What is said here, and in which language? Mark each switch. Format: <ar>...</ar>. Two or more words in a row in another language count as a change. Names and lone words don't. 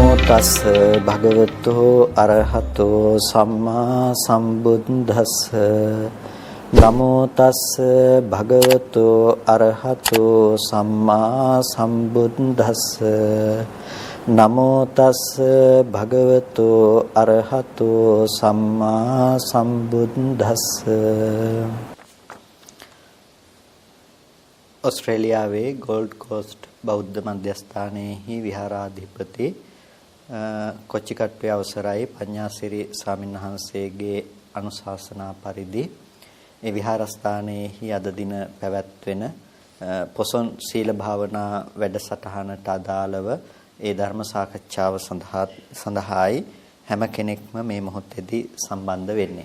<pi>තස් භගවතෝ අරහතෝ සම්මා සම්බුද්දස්ස නමෝ තස් භගවතෝ අරහතෝ සම්මා සම්බුද්දස්ස නමෝ තස් භගවතෝ අරහතෝ සම්මා සම්බුද්දස්ස.</pi> <si>ඔස්ට්‍රේලියාවේ ගෝල්ඩ් කෝස්ට් බෞද්ධ මධ්‍යස්ථානයේහි විහාරාධිපති කොච්චිකට්ටුවේ අවසරයි පඤ්ඤාසිරි ස්වාමීන් වහන්සේගේ අනුශාසනා පරිදි ඒ විහාරස්ථානයේහි අද දින පැවැත්වෙන පොසොන් සීල භාවනා වැඩසටහනට අදාළව ඒ ධර්ම සාකච්ඡාව සඳහායි හැම කෙනෙක්ම මේ මොහොතේදී සම්බන්ධ වෙන්නේ.</si>